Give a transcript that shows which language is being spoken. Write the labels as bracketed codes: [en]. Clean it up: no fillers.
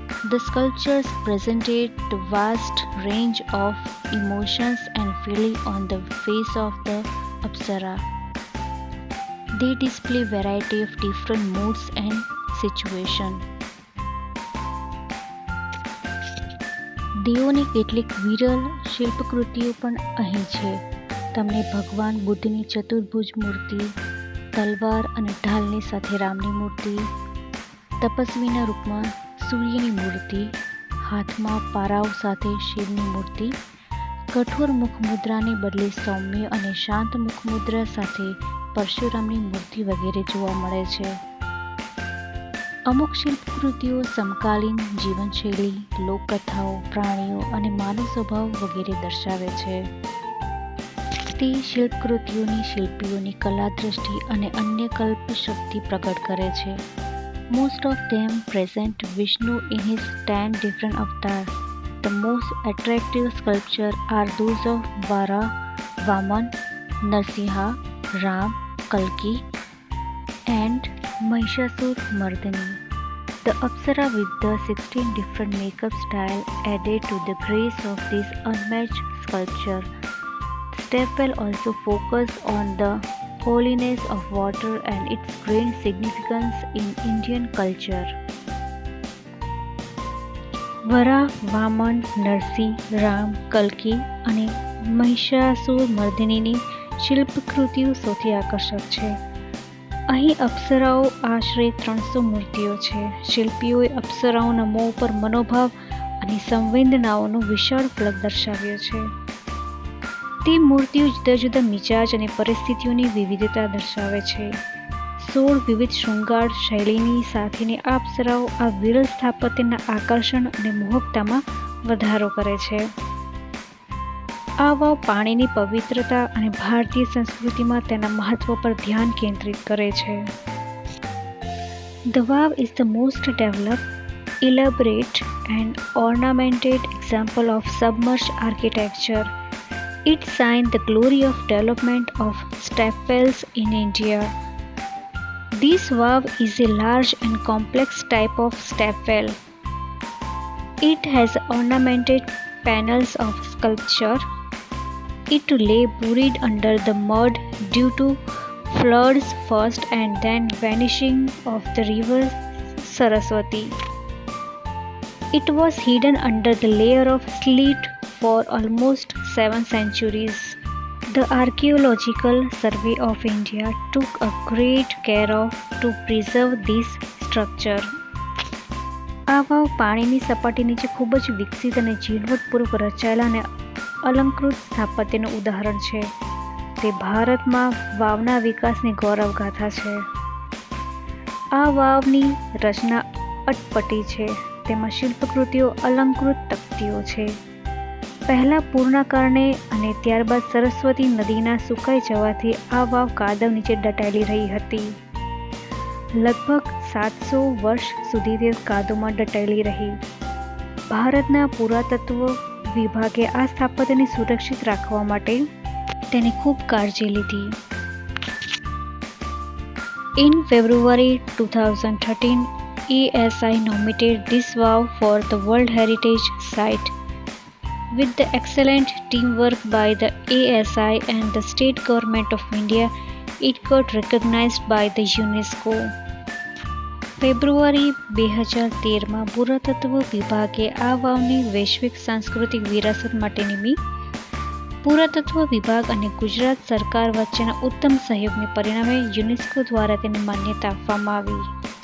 [en] The sculptures presented the vast range of emotions and feeling on the face of the Apsara. They display variety of different moods and situations. [gu] દેવોની કેટલીક વિરલ શિલ્પકૃતિઓ પણ અહીં છે. તમને ભગવાન બુદ્ધની ચતુર્ભુજ મૂર્તિ, તલવાર અને ઢાલની સાથે રામની મૂર્તિ, તપસ્વીના રૂપમાં સૂર્યની મૂર્તિ, હાથમાં પારાઓ સાથે શિવની મૂર્તિ, કઠોર મુખમુદ્રાને બદલે સૌમ્ય અને શાંત મુખમુદ્રા સાથે પરશુરામની મૂર્તિ વગેરે જોવા મળે છે. અમુક શિલ્પકૃતિઓ સમકાલીન જીવનશૈલી, લોકકથાઓ, પ્રાણીઓ અને માનવ સ્વભાવ વગેરે દર્શાવે છે. તે શિલ્પકૃતિઓની શિલ્પીઓની કલાદ્રષ્ટિ અને અન્ય કલ્પશક્તિ પ્રગટ કરે છે. [en] Most of them present Vishnu in his 10 different avatars. The most attractive sculptures are those of Vara, Vaman, Narsimha, Ram, Kalki, and Mahishasur Mardani. The Apsara with the 16 different makeup style added to the grace of this unmatched sculpture. Stepwell also focused on the holiness of water and its great significance in Indian culture. [gu] વરા, વામન, નરસિંહ, રામ, કલ્કી અને મહિષાસુર મર્દિનીની શિલ્પકૃતિઓ સૌથી આકર્ષક છે. અહીં અપ્સરાઓ આશરે 300 મૂર્તિઓ છે. શિલ્પીઓએ અપ્સરાઓના મોં પર મનોભાવ અને સંવેદનાઓનો વિશાળ ફલક દર્શાવ્યો છે. તે મૂર્તિઓ જુદા જુદા મિજાજ અને પરિસ્થિતિઓની વિવિધતા દર્શાવે છે. 16 વિવિધ શૃંગાર શૈલીની સાથેની આ અપ્સરાઓ આ વિરલ સ્થાપત્યના આકર્ષણ અને મોહકતામાં વધારો કરે છે. આ વાવ પાણીની પવિત્રતા અને ભારતીય સંસ્કૃતિમાં તેના મહત્વ પર ધ્યાન કેન્દ્રિત કરે છે. [en] The Vav is the most developed, elaborate and ornamented example of submerged architecture. It signs the glory of development of stepwells in India. This Vav is a large and complex type of stepwell. It has ornamented panels of sculpture. It lay buried under the mud due to floods first and then vanishing of the river Saraswati. It was hidden under the layer of sleet for almost 7 centuries. The Archaeological Survey of India took a great care of to preserve this structure. [gu] આ વાવ પાણીની સપાટી નીચે ખૂબ જ વિકસિત અને ઝીણવટપૂર્વક રચાયેલા અને અલંકૃત સ્થાપત્યનું ઉદાહરણ છે. તે ભારતમાં વાવના વિકાસની ગૌરવગાથા છે. આ વાવની રચના અટપટી છે. તેમાં શિલ્પકૃતિઓ અલંકૃત તકતીઓ છે. પહેલાં પૂરના કારણે અને ત્યારબાદ સરસ્વતી નદીના સુકાઈ જવાથી આ વાવ કાદવ નીચે દટાયેલી રહી હતી. લગભગ 700 વર્ષ સુધી તે કાદવમાં દટાયેલી રહી. ભારતના પુરાતત્વ વિભાગે આ સ્થાપત્યને સુરક્ષિત રાખવા માટે તેની ખૂબ કાળજી લીધી. [en] In February 2013, ASI nominated this Vav for the World Heritage Site. With the excellent teamwork by the ASI and the state government of India, it got recognized by the UNESCO. [gu] ફેબ્રુઆરી 2013માં પુરાતત્વ વિભાગે આ વાવને વૈશ્વિક સાંસ્કૃતિક વિરાસત માટે નિમી. પુરાતત્વ વિભાગ અને ગુજરાત સરકાર વચ્ચેના ઉત્તમ સહયોગને પરિણામે યુનેસ્કો દ્વારા તેને માન્યતા આપવામાં આવી.